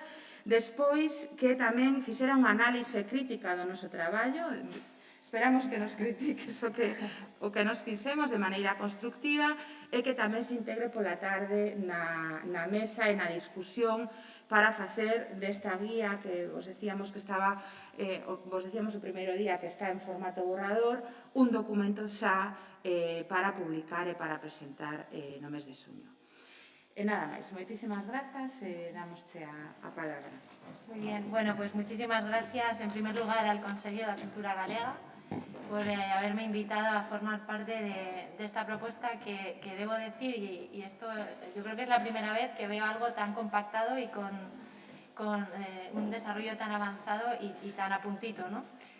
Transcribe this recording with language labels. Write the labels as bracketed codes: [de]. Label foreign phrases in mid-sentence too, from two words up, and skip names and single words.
[gl] Despois, que tamén fixera unha análise crítica do noso traballo, esperamos que nos critiques o que nos fixemos de maneira constructiva e que tamén se integre pola tarde na mesa e na discusión para facer desta guía que vos decíamos que estaba, vos decíamos o primeiro día que está en formato borrador, un documento xa para publicar e para presentar no mes de xuño. E nada máis, moitísimas grazas e damosche a palabra. [es] Muy bien, bueno, pues muchísimas gracias en primer lugar al [gl] Consello da Cultura Galega [es] por haberme invitado a formar parte de esta propuesta que debo decir, y esto yo creo que es la primera vez que veo algo tan compactado y con un desarrollo tan avanzado y tan a puntito, ¿no?